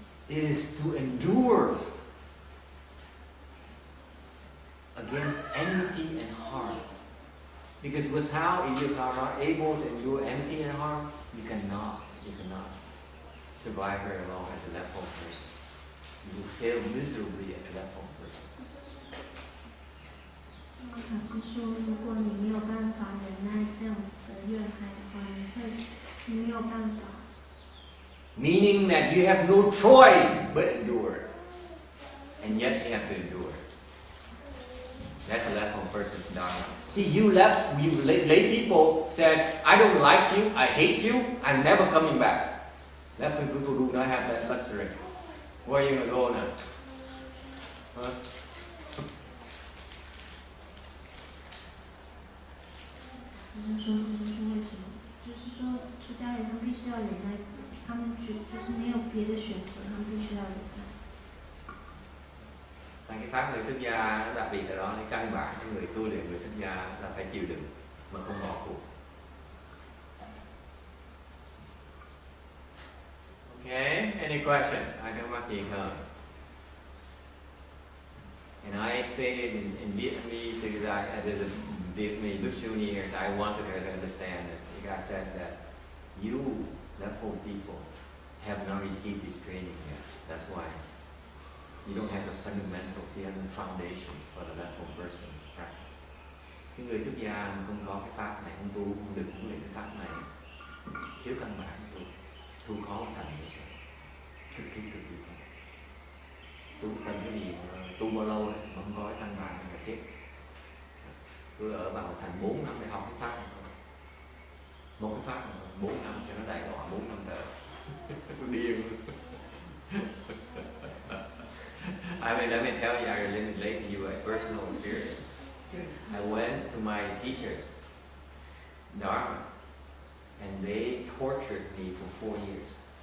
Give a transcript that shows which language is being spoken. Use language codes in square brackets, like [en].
[en] It is to endure against enmity and harm. Because if you are not able to endure enmity and harm, you cannot survive very long as a left home person. You will fail miserably as a left home person. [zh] 法师说，如果你没有办法忍耐这样子的怨害的话，你没有办法。 [en] Meaning that you have no choice but endure. And yet you have to endure. That's a left home person's dharma. See, lay people says, I don't like you, I hate you, I'm never coming back. Left people do not have that luxury. Where are you going to go now? Huh? [zh] 就是说，这就是为什么，就是说，出家人他们必须要忍耐，他们就是没有别的选择，他们必须要忍耐。 [vi] Cái pháp người xuất gia nó đặc biệt ở đó, cái căn bản cái người tu luyện người xuất gia là phải chịu đựng mà không bỏ cuộc. [en] Okay, any questions? [vi] Ai thắc mắc gì không? [en] And I stated in Vietnamese because there's a Vietnamese Bhikshuni here, so I wanted her to understand that. The guy said that you, leftfold people, have not received this training yet. That's why. You don't have the fundamentals, you have the foundation for the leftfold person practice. [vi] Cái người xuất gia không có cái pháp này, không tu, không được huấn luyện cái pháp này, thiếu căn bản tu khó thành sự cực kỳ khó. Tu cần cái gì tu bao lâu đấy, mà không có cái căn bản là chết. Tôi ở vào thành 4 năm để học cái pháp này. Một cái pháp 4 năm cho nó đại đọa 4 năm đợi. Tôi điên. [en] Let me tell you, I relate to you a personal experience. I went to my teachers, Dharma, and they tortured me for 4 years.